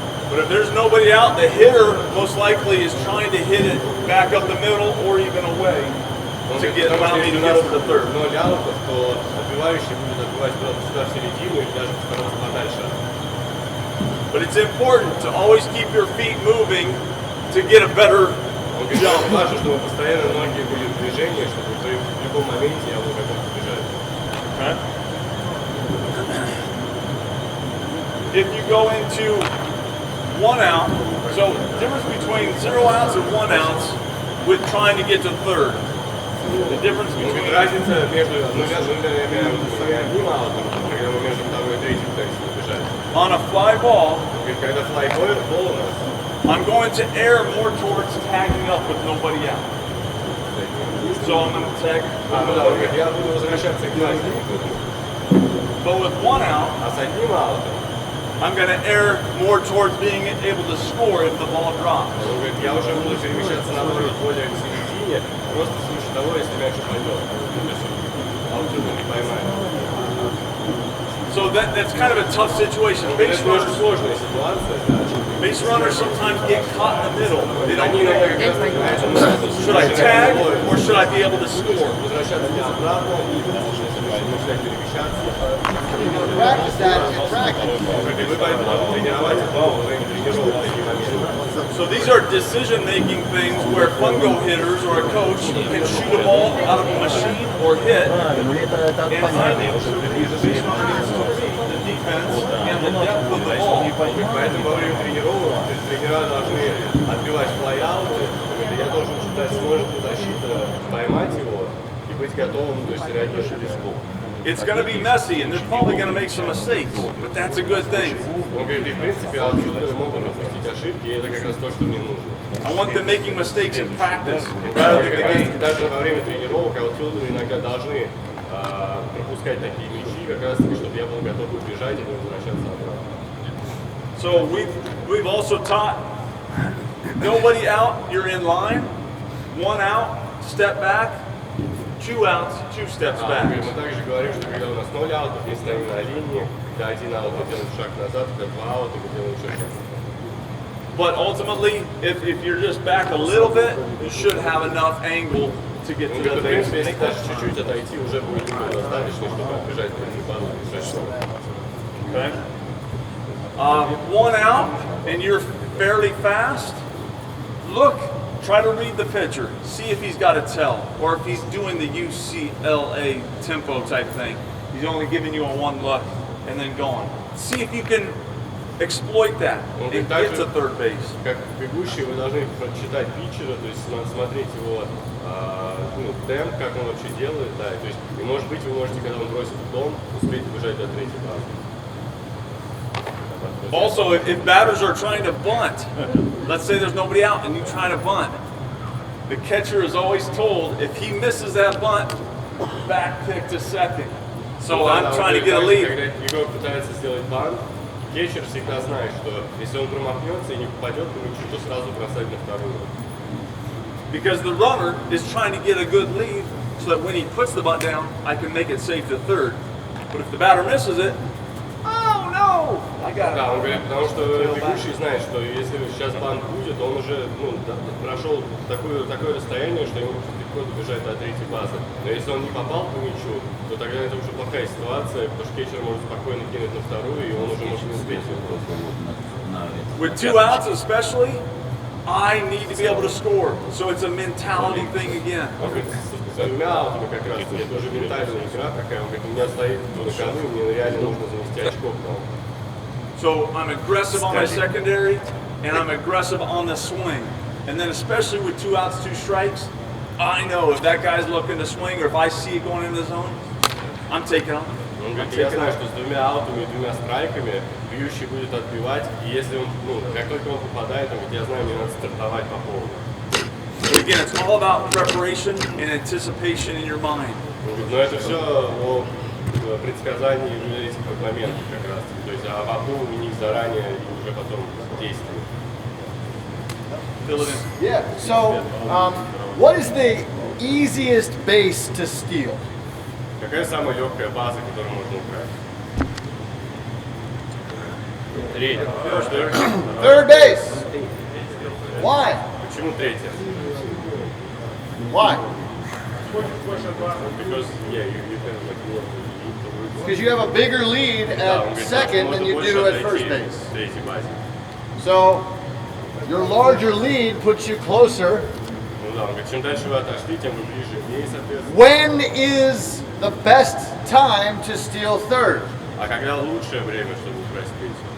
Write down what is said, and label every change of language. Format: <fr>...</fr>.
<en>But if there's nobody out, the hitter most likely is trying to hit it back up the middle or even away to allow me to get over the third.</en> <ru>Ноль аутов, то отбивающий будет отбивать сюда в середину или даже стараться подальше.</ru> <en>But it's important to always keep your feet moving to get a better jump.</en> <ru>Важно, чтобы постоянно ноги были в движении, чтобы в любом моменте я был готов побежать.</ru> <en>Okay. If you go into 1 out, so difference between 0 outs and 1 ounce with trying to get to third. The difference between</en> <ru>разница между одним аутом, когда мы между второй и третьим пытаемся побежать.</ru> <en>On a fly ball,</en> <ru>когда флайбол у нас,</ru> <en>I'm going to err more towards tagging up with nobody out. So I'm going to tag.</en> <ru>Я буду возвращаться к классике.</ru> <en>But with 1 out,</en> <ru>А с одним аутом,</ru> <en>I'm going to err more towards being able to score if the ball drops.</en> <ru>я уже буду перемещаться наоборот более к середине, просто в случае того, если мяч упадет. Аутсюда не поймает.</ru> <en>So that's kind of a tough situation. Base runners,</en> <ru>сложная ситуация.</ru> <en>base runners sometimes get caught in the middle. They don't know, should I tag or should I be able to score?</en> <ru>Возвращаться не обратно и начинать перемещаться.</ru> <en>Practice that in practice.</en> <ru>Вы поэтому тренировать во время тренировок такие моменты.</ru> <en>So these are decision-making things where fungo hitters or a coach can shoot a ball out of a machine or hit, and finally the defense and the depth of the ball.</en> <ru>Поэтому во время тренировок тренера должны отбивать флай-ауты. Я должен считать, сможет ли защита поймать его и быть готовым, то есть реагировать риску.</ru> <en>It's going to be messy, and they're probably going to make some mistakes, but that's a good thing.</en> <ru>Он говорит, и в принципе отсюда могут допустить ошибки, и это как раз то, что мне нужно.</ru> <en>I want them making mistakes in practice rather than the game.</en> <ru>Даже во время тренировок аутфилдеры иногда должны пропускать такие мячи, как раз таки, чтобы я был готов убежать и не возвращаться обратно.</ru> <en>So we've also taught nobody out, you're in line. 1 out, step back. 2 outs, 2 steps back.</en> <ru>Мы также говорим, что когда у нас 0 аутов, мы стоим на линии, когда 1 аут, мы делаем шаг назад, когда 2 аута, мы делаем шаг назад.</ru> <en>But ultimately, if you're just back a little bit, you should have enough angle to get to the base.</en> <ru>Если даже чуть-чуть отойти, уже будет достаточно, чтобы отбежать на базу.</ru> <en>Okay. 1 out, and you're fairly fast. Look, try to read the pitcher. See if he's got a tell, or if he's doing the UCLA tempo type thing. He's only giving you a 1 look and then going. See if you can exploit that and get to third base.</en> <ru>Как бегущий, вы должны прочитать питчера, то есть смотреть его темп, как он вообще делает, да, то есть, и может быть, вы можете, когда он бросит в дом, успеть бежать до третьей базы.</ru> <en>Also, if batters are trying to bunt, let's say there's nobody out and you try to bunt, the catcher is always told if he misses that bunt, back pick to second. So I'm trying to get a lead.</en> <ru>Когда игрок пытается сделать бант, кетчер всегда знает, что если он промахнется и не попадет по мячу, то сразу бросать на вторую.</ru> <en>Because the runner is trying to get a good lead so that when he puts the bunt down, I can make it safe to third. But if the batter misses it, oh no! I got</en> <ru>Да, он</ru> <en>it.</en> <ru>говорит, потому что бегущий знает, что если сейчас банк будет, он уже прошел такое расстояние, что ему легко добежать до третьей базы. Но если он не попал по мячу, то тогда это уже плохая ситуация, потому что кетчер может спокойно кинуть на вторую, и он уже может не успеть.</ru> <en>With 2 outs especially, I need to be able to score. So it's a mentality thing again.</en> <ru>Он говорит, с двумя аутами как раз, это уже ментальная игра такая, он говорит, у меня стоит на кону, и мне реально нужно занести очко.</ru> <en>So I'm aggressive on my secondary, and I'm aggressive on the swing. And then especially with 2 outs, 2 strikes, I know if that guy's looking to swing or if I see it going into the zone, I'm taking off.</en> <ru>Он говорит, я знаю, что с двумя аутами и 2 страйками бьющий будет отбивать, и если он, как только он попадает, он говорит, я знаю, мне надо стартовать по полной.</ru> <en>But again, it's all about preparation and anticipation in your mind.</en> <ru>Он говорит, но это все о предсказании этих моментов как раз. То есть об обдумывании заранее и уже потом действии.</ru> <en>Fill it in. Yeah. So, what is the easiest base to steal?</en> <ru>Какая самая легкая база, которую можно украсть? Третья.</ru> <en>Third base. Why?</en> <ru>Почему третья?</ru> <en>Why? Because, yeah, you can like more. Because you have a bigger lead</en> <ru>Да, он</ru> <en>at</en> <ru>говорит,</ru> <en>second</en> <ru>можно</ru> <en>than you</en> <ru>больше</ru> <en>do at</en> <ru>отойти</ru> <en>first</en> <ru>в</ru> <en>base.</en> <ru>третьей базе.</ru> <en>So, your larger lead puts you closer.</en> <ru>Ну да, он говорит, чем дальше вы отошли, тем вы ближе к ней, соответственно.</ru> <en>When is the best time to steal third?</en> <ru>А когда лучшее время, чтобы украсть третью?</ru>